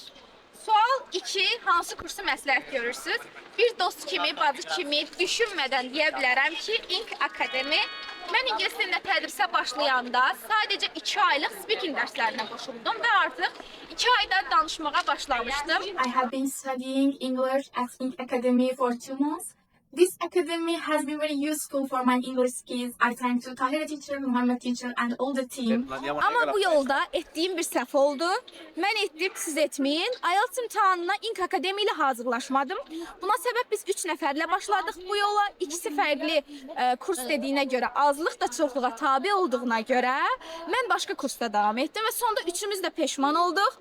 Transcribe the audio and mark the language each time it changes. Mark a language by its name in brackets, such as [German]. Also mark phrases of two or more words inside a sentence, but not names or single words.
[Azerbaijani] Sual 2. Hansı kursu məsləhət görürsünüz? Bir dost kimi, bacı kimi düşünmədən deyə bilərəm ki, Ink Akademi. Mən ingilis dilində tədrisə başlayanda sadəcə 2 aylıq speaking dərslərinə qoşuldum və artıq 2 ayda danışmağa başlamışdım. [English] I have been studying English at Ink Academy for 2 months. This academy has been very useful for my English skills. I thank to Tahira teacher, Muhammed teacher and all the team. [Azerbaijani] Ama bu yolda etdiyim bir səhv oldu. Mən etdim, siz etməyin. IELTS imtahanına Ink Akademi ilə hazırlaşmadım. Buna səbəb biz 3 nəfərlə başladıq bu yola. İkisi fərqli kurs dediyinə görə, azlıq da çoxluğa tabi olduğuna görə mən başqa kursda davam etdim və sonda üçümüz də peşman olduq.